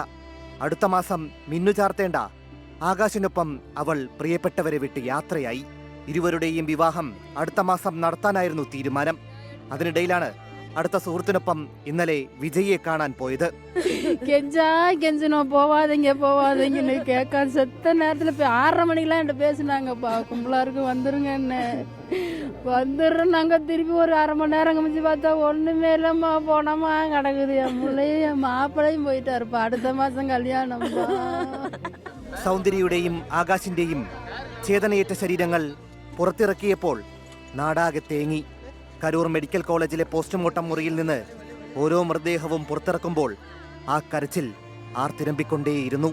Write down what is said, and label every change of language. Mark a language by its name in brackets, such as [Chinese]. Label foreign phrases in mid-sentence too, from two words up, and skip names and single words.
[Malayalam] അടുത്ത മാസം മിന്നു ചാർത്തേണ്ട ആകാശിനൊപ്പം അവൾ പ്രിയപ്പെട്ടവരെ വിട്ട് യാത്രയായി. ഇരുവരുടെയും വിവാഹം അടുത്ത മാസം നടത്താനായിരുന്നു തീരുമാനം. അതിനിടയിലാണ് അടുത്ത സുഹൃത്തിനൊപ്പം ഇന്നലെ വിജയിയെ കാണാൻ പോയത്. [Tamil] கெஞ்சனோ போவாதீங்கன்னு கேட்க செத்த நேரத்தில் போய் 6:30 மணிக்கெல்லாம் என்கிட்ட பேசினாங்கப்பா. கும்பலா இருக்கு வந்துருங்க, என்ன வந்துடுறோம். நாங்கள் திருப்பி ஒரு 1/2 மணி நேரம் கமிச்சு பார்த்தா ஒன்றுமே இல்லைம்மா, போனோமா கிடக்குது. என் பிள்ளையும் என் மாப்பிளையும் போயிட்டாருப்பா. [Malayalam] അടുത്ത മാസം കല്യാണം. സൗന്ദര്യയുടെയും ആകാശിന്റെയും ചേതനയേറ്റ ശരീരങ്ങൾ പുറത്തിറക്കിയപ്പോൾ നാടാകെ തേങ്ങി. കരൂർ മെഡിക്കൽ കോളേജിലെ പോസ്റ്റ്മോർട്ടം മുറിയിൽ നിന്ന് ഓരോ മൃതദേഹവും പുറത്തിറക്കുമ്പോൾ ആ കരച്ചിൽ ആർത്തിരമ്പിക്കൊണ്ടേയിരുന്നു.